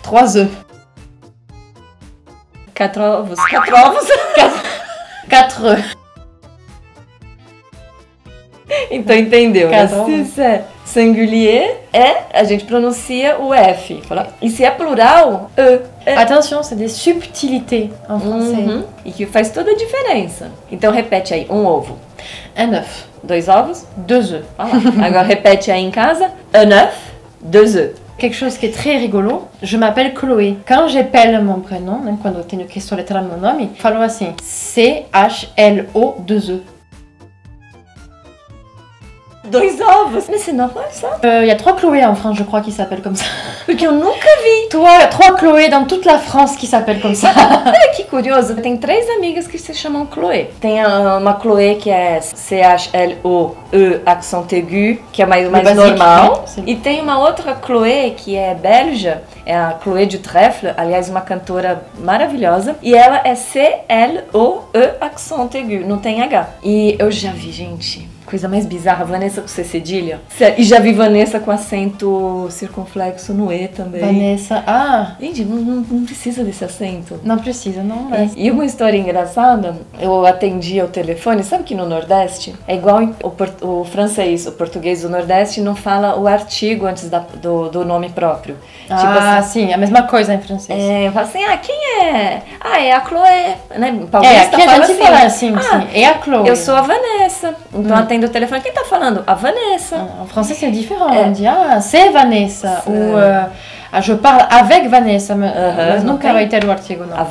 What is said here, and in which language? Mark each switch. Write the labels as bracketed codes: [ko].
[fr] 3 œufs. [pt] 4 ovos. 4 ovos. [fr] 4 œufs. [pt] Então entendeu, né? Cada um. Se é singulier, a gente pronuncia o F. E se é plural, E. [fr] Attention, c'est des subtilités en français. Uhum. [pt] E que faz toda a diferença. Então repete aí, 1 ovo. [fr] Un œuf. [pt] 2 ovos. [fr] 2 œufs. [pt] Ah lá. Agora repete aí em casa, [fr] un œuf, 2 œufs. Quelque chose qui est très rigolo, je m'appelle Chloé. Quand j'appelle mon prénom, [pt] né, quando tenho que soletrar meu nome, falo assim, C-H-L-O 2 œufs. 2 ovos. [fr] Mais c'est normal ça. Il y a 3 Chloé en France, je crois, qui s'appellent comme ça. [pt] Porque eu nunca vi. [fr] 3 Chloé dans toute la France qui s'appellent comme ça. [pt] Olha que curioso, tem 3 amigas que se chamam Chloé. Tem uma Chloé que é C-H-L-O-E, accent aigu, que é mais [fr] basique, [pt] normal. né? E tem uma outra Chloé que é belga, é a Chloé du Trèfle, aliás, uma cantora maravilhosa. E ela é C-L-O-E, accent aigu, não tem H. E eu já vi, gente, coisa mais bizarra, Vanessa com C cedilha. E já vi Vanessa com acento circunflexo no E também. Vanessa, Gente, não precisa desse acento. não precisa, não. Mas... E uma história engraçada, eu atendi ao telefone, sabe que no Nordeste é igual o francês, o português do Nordeste não fala o artigo antes do nome próprio. Sim, a mesma coisa em francês. Fala assim, quem é? É a Chloé, né? Paulista Aqui a fala gente fala assim, é a Chloé. Eu sou a Vanessa, então atendo o telefone, quem tá falando? A Vanessa. [fr] En français c'est différent, on dit c'est Vanessa, ou je parle avec Vanessa, [pt] mas nunca vai ter o artigo, não.